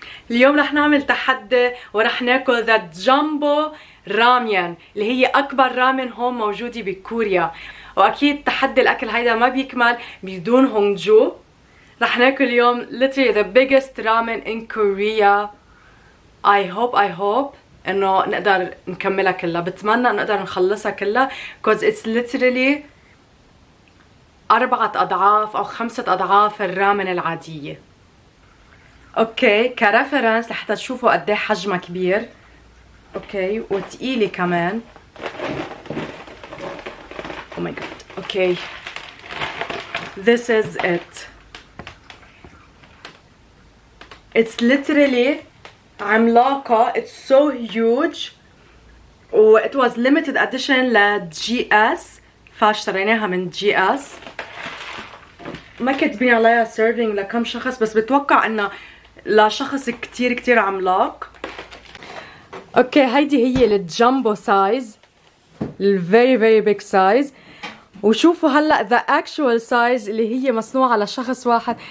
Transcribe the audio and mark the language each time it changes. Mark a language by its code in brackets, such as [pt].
[ar] اليوم رح نعمل تحدي ورح ناكل ذا جامبو رامين اللي هي اكبر رامن هون موجوده بكوريا. واكيد تحدي الاكل هيدا ما بيكمل بدون هونجو. رح ناكل اليوم [en] literally the biggest ramen in Korea. I hope [ar] انه نقدر نكملها كلها. بتمنى نقدر نخلصها كلها [en] cause it's literally [ar] 4 أضعاف أو 5 أضعاف الرامن العادية. اوكي كرفرنس لحتى تشوفوا قد ايه حجمها كبير. اوكي وثقيله كمان. [en] Oh my god. Okay. This is it. It's literally [ar] عملاقة. [en] It's so huge. [ar] و [en] it was limited edition [ar] ل GS فاشتريناها من GS. ما كاتبين عليها serving لكم شخص بس بتوقع انه لشخص كتير عملاق. اوكي هيدي هي الجامبو سايز. الفيري فيري بيج سايز. وشوفوا هلا ذا اكشوال سايز اللي هي مصنوعه لشخص واحد.